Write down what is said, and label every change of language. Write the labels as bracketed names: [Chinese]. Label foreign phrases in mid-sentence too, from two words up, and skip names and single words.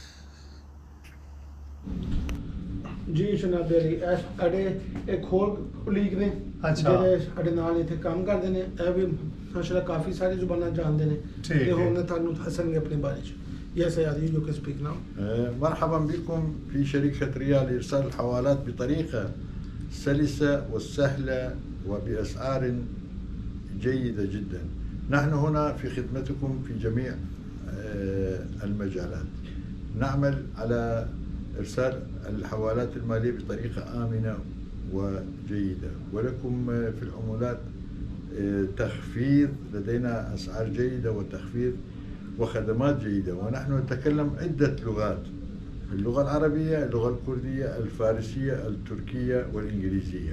[Punjabi] ਜੀ ਜਨਾਬ ਅਲੀ ਇਹ ਸਾਡੇ ਇੱਕ ਹੋਰ ਕੁਲੀਗ ਨੇ ਅੱਛਾ। ਜਿਹੜੇ ਸਾਡੇ ਨਾਲ ਇੱਥੇ ਕੰਮ ਕਰਦੇ ਨੇ ਇਹ ਵੀ ਮਾਸ਼ਾਅੱਲਾ ਕਾਫੀ ਸਾਰੀ ਜ਼ੁਬਾਨਾਂ ਜਾਣਦੇ ਨੇ ਠੀਕ ਤੇ ਹੈ। ਹੁਣ ਤੁਹਾਨੂੰ ਦੱਸਣਗੇ ਆਪਣੇ ਬਾਰੇ ਚ। [English] yes Adi you can speak now. [Arabic] مرحبا بكم في شركة ريال لإرسال الحوالات بطريقة سلسة وسهلة وبأسعار جيدة جدا. نحن هنا في خدمتكم في جميع المجالات. نعمل على إرسال الحوالات المالية بطريقة آمنة وجيدة، ولكم في العمولات تخفيض، لدينا أسعار جيدة وتخفيض وخدمات جيدة، ونحن نتكلم عدة لغات: اللغة العربية، اللغة الكردية، الفارسية، التركية والإنجليزية.